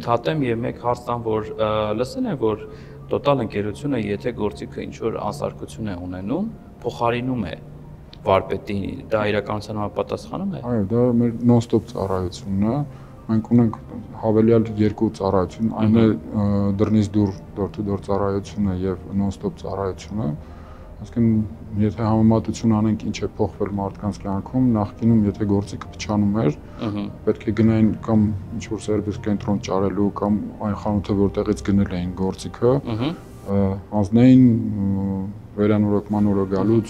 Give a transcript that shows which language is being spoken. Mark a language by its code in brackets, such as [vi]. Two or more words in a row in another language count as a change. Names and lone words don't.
[hy] Հատեմ եւ մեկ հարց տամ, որ լսել եմ, որ Total ընկերությունը, եթե գործիքը ինչ-որ անսարքություն է ունենում, փոխարինում է վարպետին, դա իրականության համապատասխանում է։ Այո, դա մեր non-stop ծառայությունն է։ Մենք ունենք հավելյալ 2 ծառայություն, այն է դռնից դուր door-to-door ծառայությունը եւ non-stop ծառայությունը։ Այսինքն, եթե համեմատություն անենք ինչ է փոխվել մարդկանց կյանքում, նախկինում եթե գործիքը փչանում էր, պետք է գնային կամ ինչ-որ սերվիս կենտրոն ճարելու կամ այն խանութը, որտեղից գնել էին գործիքը, հանձնեին վերանորոգման օրը գալուց,